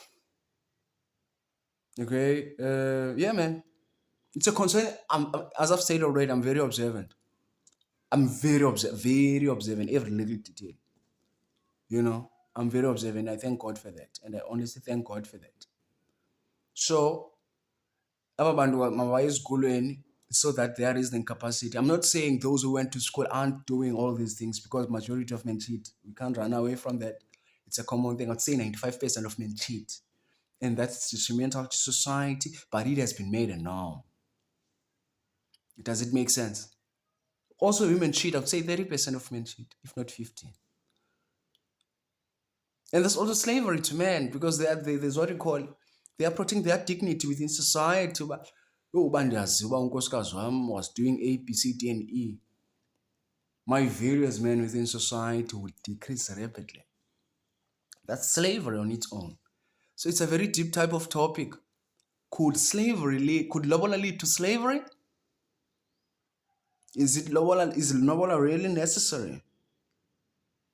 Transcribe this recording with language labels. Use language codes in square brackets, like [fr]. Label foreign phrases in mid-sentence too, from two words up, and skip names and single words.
[en] Okay? Yeah, man. It's a concern. As I've said already, I'm very observant. I'm very observant, every little detail. I'm very observant. I thank God for that. And I honestly thank God for that. So, [xh] aba bantu mabaye esikolweni [en] so that there is the capacity. I'm not saying those who went to school aren't doing all these things, because majority of men cheat. We can't run away from that. It's a common thing. I'd say 95% of men cheat. And that's detrimental to society, but it has been made a norm. Does it make sense? Also, women cheat. I'd say 30% of men cheat, if not 50. And there's also slavery to men, because there's what you call, they are protecting their dignity within society. [xh] Ubandiyazi uba unkosikazi wam [en] was doing A, B, C, D, and E. My value as men within society would decrease rapidly. That's slavery on its own. So it's a very deep type of topic. Could lobola lead to slavery? Is lobola really necessary?